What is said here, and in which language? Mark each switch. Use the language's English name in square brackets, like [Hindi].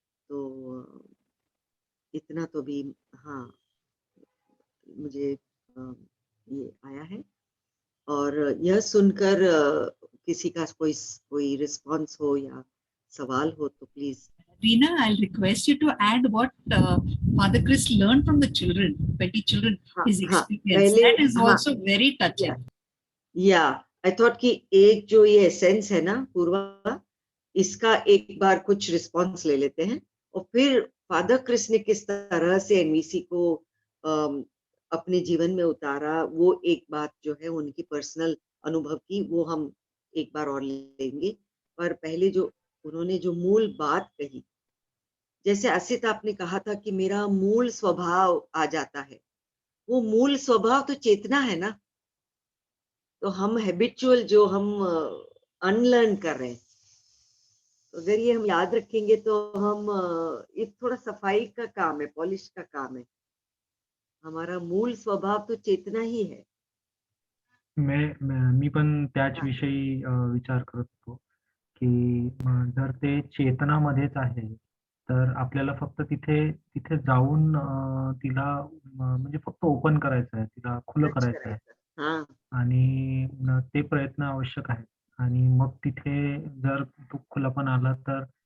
[Hindi] तो इतना तो भी हाँ मुझे ये आया है. और यह सुनकर किसी का कोई रिस्पॉन्स हो या सवाल हो तो please. [English] Veena, I'll request you to add what Father Chris learned from the children, 20 children, his experience. That is also very touching. Yeah, I thought [Hindi] कि एक जो ये एसेंस है ना पूर्वा, इसका एक बार कुछ रिस्पॉन्स ले लेते हैं और फिर फादर क्रिस ने किस तरह से एनवीसी को अपने जीवन में उतारा, वो एक बात जो है उनकी पर्सनल अनुभव की, वो हम एक बार और लेंगे. पर पहले जो उन्होंने जो मूल बात कही, जैसे असित आपने कहा था कि मेरा मूल स्वभाव आ जाता है, वो मूल स्वभाव तो चेतना है ना. तो हम हैबिचुअल जो हम अनलर्न कर रहे हैं, अगर ये हम याद रखेंगे तो हम ये थोड़ा सफाई का काम है, पॉलिश का काम है. हमारा मूल स्वभाव तो चेतना ही है. [Marathi] मी पण त्याच विषयी विचार करत होतो की जर ते चेतनामध्येच आहे तर आपल्याला फक्त तिथे जाऊन तिला म्हणजे फक्त ओपन करायचं आहे, तिला खुलं करायचं आहे आणि ते प्रयत्न आवश्यक आहेत. आणि मग तिथे जर तो खुलापण आला तर